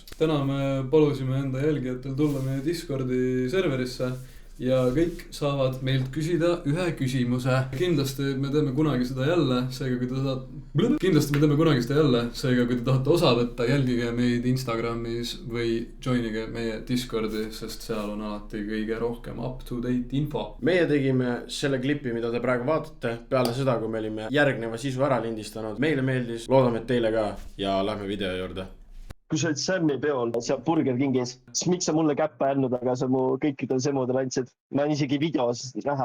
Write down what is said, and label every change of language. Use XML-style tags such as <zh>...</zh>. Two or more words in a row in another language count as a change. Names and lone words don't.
<et>Täna me palusime enda jälgijatel tulla meie Discordi serverisse ja kõik saavad meilt küsida ühe küsimuse. Kindlasti me teeme kunagi seda jälle, seega kui te tahate osa võtta, jälgige meid Instagramis või joinige meie Discordi, sest seal on alati kõige rohkem up-to-date info. Meie tegime selle klipi, mida te praegu vaatate, peale seda, kui me olime järgneva sisu ära lindistanud. Meile meeldis, loodame, et teile ka ja lähme video juurde. Kui sa olid Sammi peol seal Burger Kingis, siis miks sa mulle käppa andnud, aga sa mu kõikidel semudel andsid? Ma on isegi videos näha.</et>